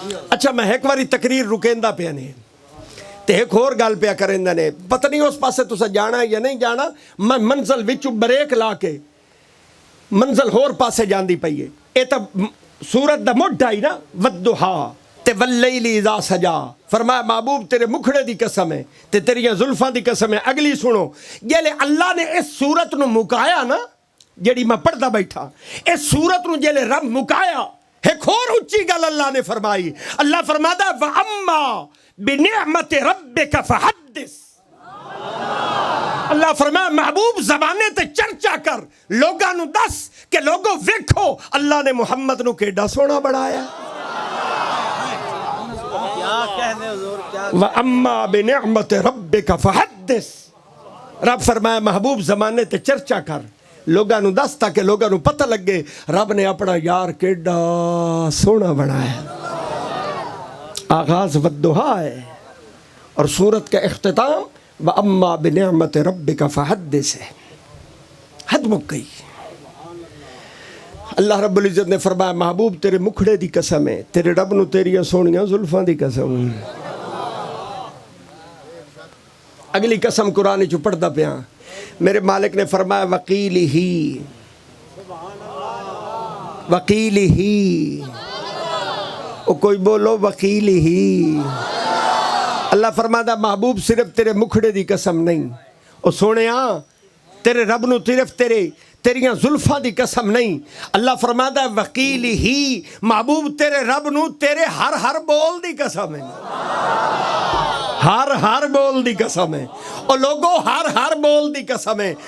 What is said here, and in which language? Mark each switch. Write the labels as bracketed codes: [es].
[pa] اچھا میں ایک واری تقریر رکیندا پیا نے تے ایک اور گل پیا کریندا نے. پتہ نہیں اس پاسے تسا جانا ہے یا نہیں جانا. میں منزل وچوں بریک لا کے منزل ہور پاسے جاندی پئی ہے. اے تا سورت دا مڈ آئی نا والضحا تے [ar] واللیل اذا سجا. [pa] فرمایا محبوب تیرے مکھڑے دی قسم ہے تے تیریاں زلفاں دی قسم ہے. اگلی سنو جیلے اللہ نے اس سورت نو مکایا نا جیڑی میں پڑھدا بیٹھا اس سورت نو جیلے رب مکایا ایک اور اچھی گل اللہ نے فرمائی. [ar] اللہ فرماتا وَأَمَّا بِنِعْمَةِ رَبِّكَ فَحَدِّث. [pa] اللہ فرمایا محبوب زبانے تے چرچا کر لوگاں نو دس کہ لوگوں ویکھو اللہ نے محمد نو کیڈا سونا بڑھایا. [ar] وَأَمَّا بِنِعْمَةِ رَبِّكَ فَحَدِّث. [pa] رب فرمایا محبوب زمانے تے چرچا کر لوگاں نو دس تاکہ لوگاں نو پتہ لگے رب نے اپنا یار کیڈا سونا بنایا. [ur] آغاز والضحا ہے اور سورت کا اختتام [ar] وَأَمَّا بِنِعْمَةِ رَبِّكَ فَحَدِّث [ur] ہے. [pa] حد مک گئی. اللہ رب العزت نے فرمایا محبوب تیرے مکھڑے دی قسم ہے تیرے رب نو تیریاں سونیاں زلفاں دی قسم. اگلی قسم قرآن چ پڑھدا پیا. میرے مالک نے فرمایا وقیلہ او کوئی بولو وقیلہ. اللہ فرماتا محبوب صرف تیرے مکھڑے دی قسم نہیں او سونیا تیرے رب نو صرف تیریاں زلفاں دی قسم نہیں. اللہ فرماتا وقیلہ محبوب تیرے رب نو تیرے ہر بول دی قسم ہے. ہر بول دی قسم ہے. اور لوگوں ہر بول دی قسم ہے.